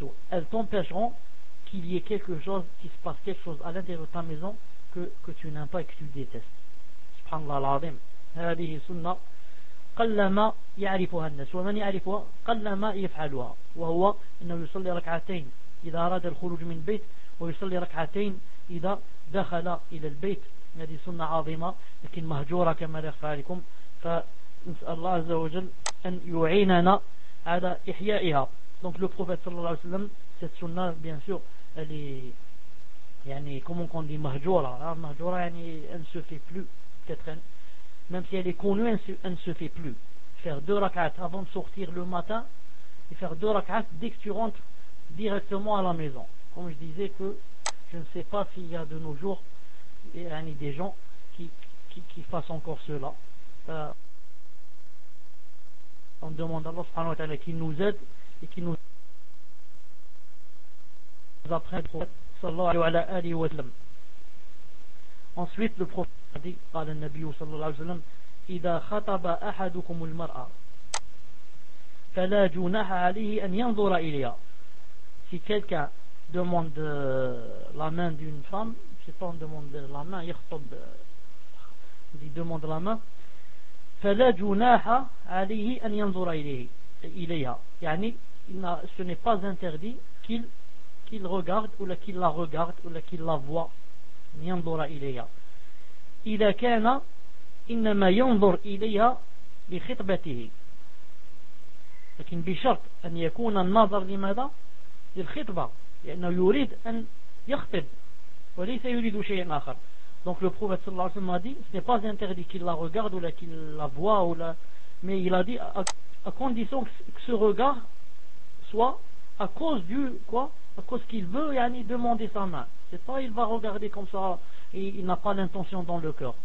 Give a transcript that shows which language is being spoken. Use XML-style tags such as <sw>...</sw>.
<fr>Elles t'empêcheront qu'il y ait quelque chose, qu'il se passe quelque chose à l'intérieur de ta maison que tu n'aimes pas et que tu détestes.</fr> <ar>Subhanallah al-Azim. هذه سنة قلما يعرفها الناس ومن يعرفها قلما يفعلها وهو انه يصلي ركعتين اذا اراد الخروج من البيت ويصلي ركعتين اذا دخل الى البيت. هذه سنة عظيمة لكن مهجورة كما يخفى عليكم. فنسأل الله عز وجل ان يعيننا على إحيائها.</ar> <fr>Donc le prophète</fr> <ar>صلى الله عليه وسلم,</ar> <fr>cette sunna bien sûr elle est comment on dit mahjoura, hein? Mahjoura elle ne se fait plus, peut-être même si elle est connue, elle ne se fait plus. Faire deux rak'at avant de sortir le matin et faire deux rak'at dès que tu rentres directement à la maison. Comme je disais, que je ne sais pas s'il y a de nos jours des gens qui fassent encore cela. On demande à Allah subhanahu wa ta'ala qu'il nous aide et qu'il nous apprenne le prophète sallallahu alayhi wa sallam. Ensuite le prophète a dit,</fr> <ar>قال النبي صلى الله عليه وسلم إذا خطب أحدكم المرأة فلا جناح عليه أن ينظر إليها.</ar> <fr>Si quelqu'un demande la main d'une femme, si on demande la main, il demande la main,</fr> <ar>فلا جناح عليه أن ينظر إليها.</ar> <fr>Ce n'est pas interdit qu'il regarde ou qu'il la regarde ou qu'il la voit.</fr> <ar>أن ينظر إليها. إذا كان إنما ينظر إليها لخطبته. لكن بشرط أن يكون النظر لماذا؟ للخطبة. لأنه يريد أن يخطب وليس يريد شيئا آخر.</ar> <fr>Donc le prophète sallallahu alayhi wa sallam a dit, ce n'est pas interdit qu'il la regarde ou qu'il la voit ou mais il a dit à condition que ce regard soit à cause du quoi, à cause qu'il veut demander sa main. C'est pas il va regarder comme ça et il n'a pas l'intention dans le cœur.</fr>